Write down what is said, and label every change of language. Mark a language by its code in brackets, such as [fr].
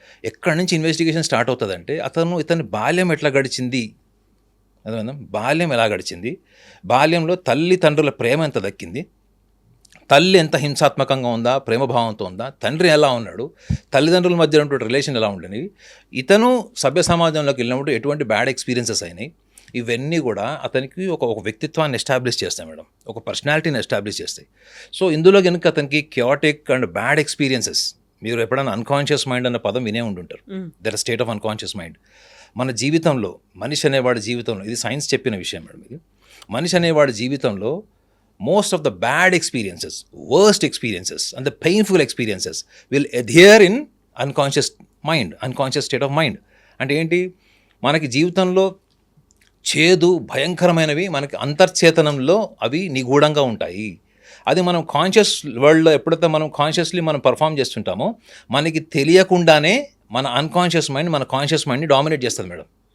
[te] ఎక్కడి నుంచి investigation start అవుతుందంటే ఇతని బాల్యం ఎట్లా గడిచింది, అదేవిధంగా బాల్యం ఎలా గడిచింది, బాల్యంలో తల్లిదండ్రుల ప్రేమ ఎంత దక్కింది, తల్లి ఎంత హింసాత్మకంగా ఉందా, ప్రేమభావంతో ఉందా, తండ్రి ఎలా ఉన్నాడు, తల్లిదండ్రుల మధ్య ఉన్నటువంటి రిలేషన్ ఎలా ఉండేవి, ఇతను సభ్య సమాజంలోకి వెళ్ళినప్పుడు ఎటువంటి బ్యాడ్ ఎక్స్పీరియన్సెస్ అయినాయి, ఇవన్నీ కూడా అతనికి ఒక వ్యక్తిత్వాన్ని ఎస్టాబ్లిష్ చేస్తాయి మేడం, ఒక పర్సనాలిటీని ఎస్టాబ్లిష్ చేస్తాయి. సో ఇందులో కనుక అతనికి క్యాటిక్ అండ్ బ్యాడ్ ఎక్స్పీరియన్సెస్, మీరు ఎప్పుడైనా అన్కాన్షియస్ మైండ్ అన్న పదం వినే ఉండుంటారు. [en] Their state of unconscious mind. [te] మన జీవితంలో మనిషి అనేవాడి జీవితంలో, [en] ఇది సైన్స్ చెప్పిన విషయం మేడం, ఇది మనిషి అనేవాడి జీవితంలో most of the bad experiences, worst experiences and the painful experiences will adhere in unconscious mind, unconscious state of mind. [te] అంటే ఏంటి, మనకి జీవితంలో చేదు భయంకరమైనవి మనకి అంతర్చేతనంలో అవి నిగూఢంగా ఉంటాయి. అది మనం కాన్షియస్ వరల్డ్లో ఎప్పుడైతే మనం కాన్షియస్లీ మనం పర్ఫామ్ చేస్తుంటామో మనకి తెలియకుండానే మన అన్కాన్షియస్ మైండ్ మన కాన్షియస్ మైండ్ని డామినేట్ చేస్తుంది మేడం.